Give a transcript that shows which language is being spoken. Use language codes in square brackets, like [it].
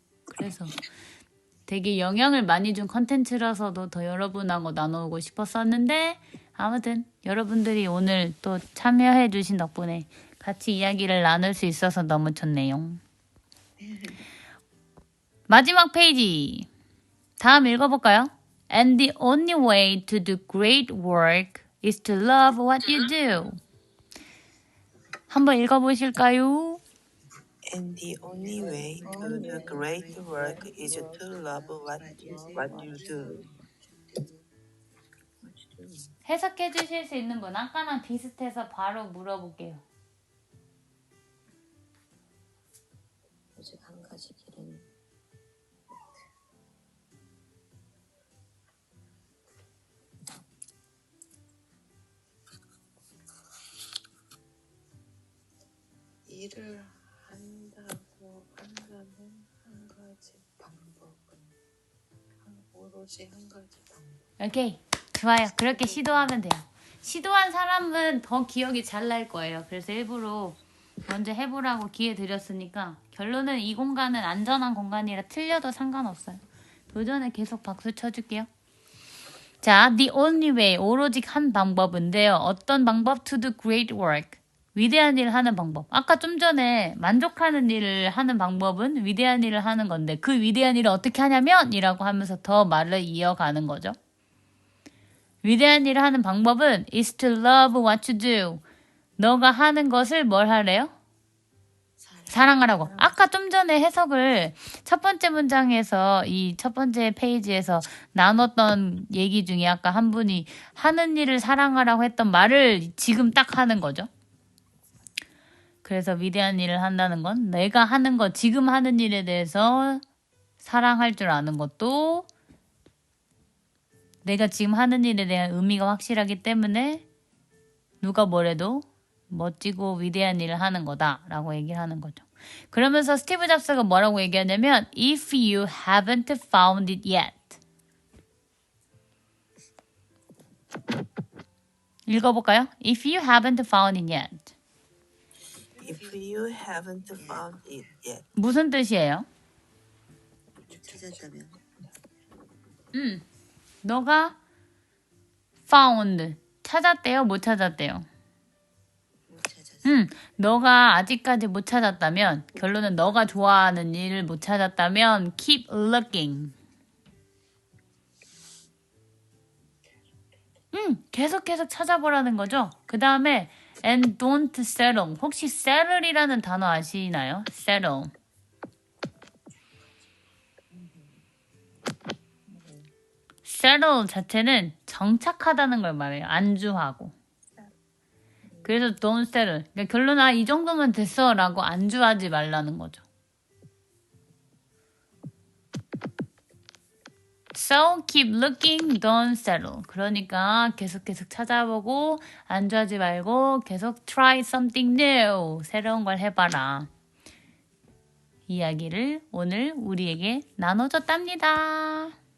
[ko] 그래서 되게 영향을 많이 준 컨텐츠라서도 더 여러분하고 나누고 싶었었는데 아무튼 여러분들이 오늘 또 참여해 주신 덕분에 같이 이야기를 나눌 수 있어서 너무 좋네요. 마지막 페이지 다음 읽어볼까요? [en] And the only way to do great work is to love what you do. [ko] 한번 읽어보실까요? [en] And the only way to do great work is to love what you do. [ko] 해석해 주실 수 있는 분 아까랑 비슷해서 바로 물어볼게요. 오직 한 가지 길은 일을 한다고 한다면 한 가지 방법은 오로지 한 가지 방법. 오케이 좋아요. 그렇게 시도하면 돼요. 시도한 사람은 더 기억이 잘 날 거예요. 그래서 일부러 먼저 해보라고 기회 드렸으니까 결론은 이 공간은 안전한 공간이라 틀려도 상관없어요. 도전에 계속 박수 쳐줄게요. 자, the only way, 오로지 한 방법인데요. 어떤 방법? [en] to do great work. [ko] 위대한 일을 하는 방법. 아까 좀 전에 만족하는 일을 하는 방법은 위대한 일을 하는 건데 그 위대한 일을 어떻게 하냐면 이라고 하면서 더 말을 이어가는 거죠. 위대한 일을 하는 방법은 [en] is to love what you do. [ko] 너가 하는 것을 뭘 하래요? 사랑하라고. 아까 좀 전에 해석을 첫 번째 문장에서 이 첫 번째 페이지에서 나눴던 얘기 중에 아까 한 분이 하는 일을 사랑하라고 했던 말을 지금 딱 하는 거죠. 그래서 위대한 일을 한다는 건 내가 하는 것, 지금 하는 일에 대해서 사랑할 줄 아는 것도 내가 지금 하는 일에 대한 의미가 확실하기 때문에 누가 뭐래도 멋지고 위대한 일을 하는 거다라고 얘기를 하는 거죠. 그러면서 스티브 잡스가 뭐라고 얘기하냐면 [en] If you haven't found it yet. [ko] 읽어볼까요? [en] If you haven't found it yet. If you haven't found it yet. [ko] 무슨 뜻이에요? 찾았다면. 너가 found 찾았대요? 못 찾았대요? 못 찾았어. 너가 아직까지 못 찾았다면 결론은 너가 좋아하는 일을 못 찾았다면 [en] keep looking. [ko] 계속 찾아보라는 거죠. 그 다음에 [en] and don't settle. [ko] 혹시 settle이라는 단어 아시나요? [en] settle. [ko] settle 자체는 정착하다는 걸 말해요. 안주하고. [en] 그래서 don't settle. [ko] 그러니까 결론 이 정도면 됐어 라고 안주하지 말라는 거죠. [en] So keep looking, don't settle. [ko] 그러니까 계속 찾아보고 안주하지 말고 계속 [en] try something new. [ko] 새로운 걸 해봐라. 이야기를 오늘 우리에게 나눠줬답니다.